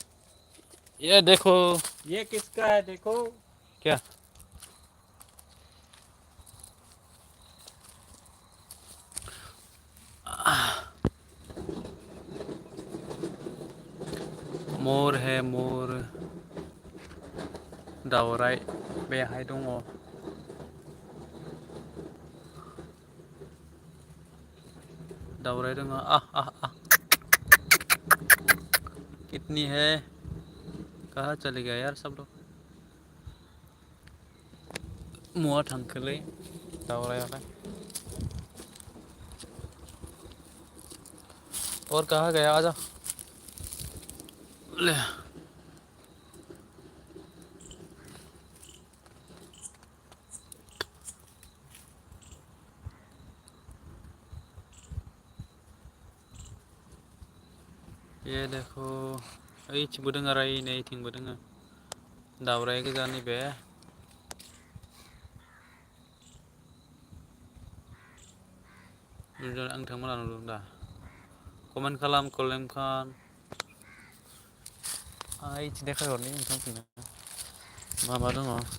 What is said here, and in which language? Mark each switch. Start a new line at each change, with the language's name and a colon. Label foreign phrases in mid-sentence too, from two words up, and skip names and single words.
Hindi: ये देखो। ये किसका है देखो। क्या? मोर है मोर।
Bodo: दावराय बेहाय दङ। दावराय दङ।
Hindi: कितनी है? कहाँ चले गया यार सब लोग?
Bodo: मुआ थांखोलै दावरायालाय।
Hindi: और कहाँ गया? आजा ले। ये देखो,
Bodo: ओइथिंबो दङ आरो नै इथिंबो दङ। दावराय गोजा नैबे। नोंथांमोना नुदों दा? कमेन्ट खालाम कलेम खान। ओइथिं देखायहरनि नोंथांमोननो मा मा दङ।